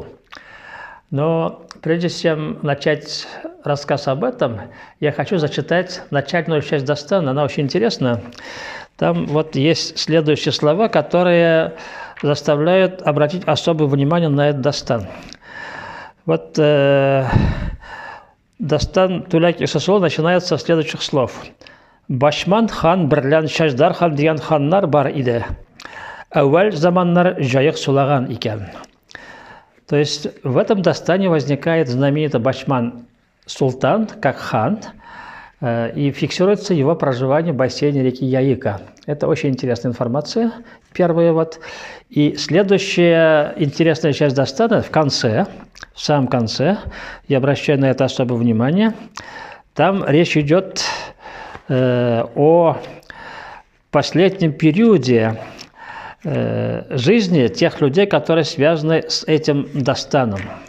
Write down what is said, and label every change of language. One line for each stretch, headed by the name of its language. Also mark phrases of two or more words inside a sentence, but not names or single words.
Russian: Но прежде чем начать рассказ об этом, я хочу зачитать начальную часть Дастана, она очень интересна. Там вот есть следующие слова, которые заставляют обратить особое внимание на этот Дастан. Вот Дастан Туляк и Сусулу начинается со следующих слов.
Kazakh: Башман хан бірлян шаждар хан деген ханнар бар иде. Әуәл заманнар жайық сулаган икән.
Russian: То есть в этом Дастане возникает знаменитый Башман Султан, как хан, и фиксируется его проживание в бассейне реки Яика. Это очень интересная информация, первая вот. И следующая интересная часть Дастана в конце, в самом конце, я обращаю на это особое внимание, там речь идет о последнем периоде жизни тех людей, которые связаны с этим Дастаном.